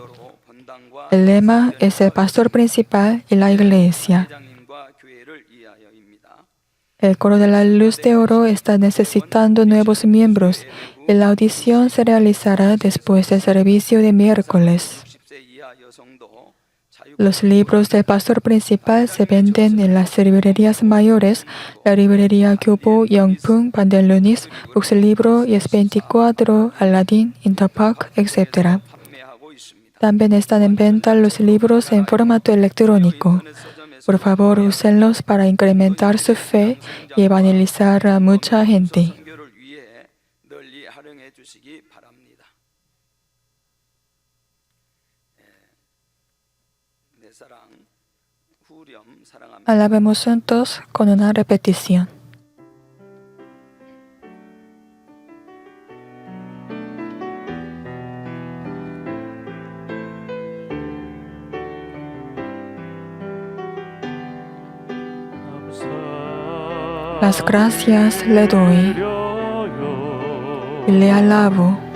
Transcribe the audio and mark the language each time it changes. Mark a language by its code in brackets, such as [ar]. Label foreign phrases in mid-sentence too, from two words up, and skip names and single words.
[es] El lema es el pastor principal y la iglesia. El coro de la luz de oro está necesitando nuevos miembros y la audición se realizará después del servicio de miércoles. [ko] 60세 이하 여성도 자유 [es] Los libros del pastor principal se venden en las librerías mayores, la librería Kyobo, Yongpung, Pandelunis, Books Libro, Yes 24, Aladdin, Interpark, etc. [ko] 판매하고 있습니다. [es] También están en venta los libros en formato electrónico. Por favor, úsenlos para incrementar su fe y evangelizar a mucha gente. [ko] 선교를 위해 널리 활용해 주시기 바랍니다. 내 사랑 후렴 사랑합니다. [es] Alabemos juntos con una repetición. Las gracias le doy y le alabo.